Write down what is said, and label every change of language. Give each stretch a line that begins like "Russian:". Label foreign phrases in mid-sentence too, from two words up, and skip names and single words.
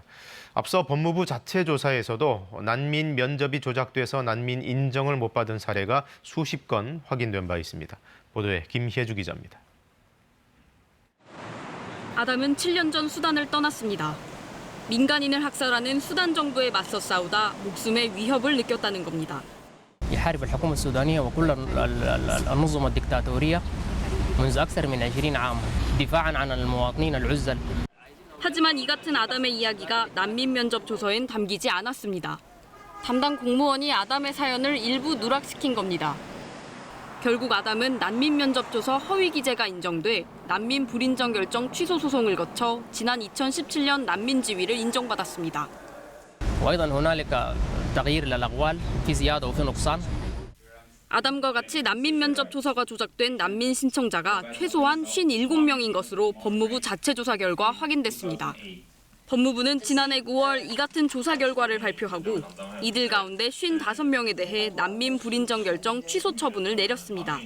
Korean: 앞서 법무부 자체 조사에서도 난민 면접이 조작돼서 난민 인정을 못 받은 사례가 수십 건 확인된 바 있습니다. 보도에 김혜주 기자입니다. 아담은 7년 전 수단을 떠났습니다. 민간인을 학살하는 수단 정부에 맞서 싸우다 목숨의 위협을 느꼈다는 겁니다.
Arabic: يحارب الحكومة السودانية وكل النظم الدكتاتورية منذ أكثر من 20 عام دفاعا عن المواطنين العزل.
Korean: 하지만 이 같은 아담의 이야기가 난민 면접 조서엔 담기지 않았습니다. 담당 공무원이 아담의 사연을 일부 누락시킨 겁니다. 결국 아담은 난민 면접 조서 허위 기재가 인정돼 난민 불인정 결정 취소 소송을 거쳐 지난 2017년 난민 지위를 인정받았습니다.
Arabic: وأيضا هنالك تغيير للأقوال في زيادة وفي نقصان.
Korean: 아담과 같이 난민 면접 조서가 조작된 난민 신청자가 최소한 57명인 것으로 법무부 자체 조사 결과 확인됐습니다. 법무부는 지난해 9월 이 같은 조사 결과를 발표하고 이들 가운데 55명에 대해 난민 불인정 결정 취소 처분을 내렸습니다.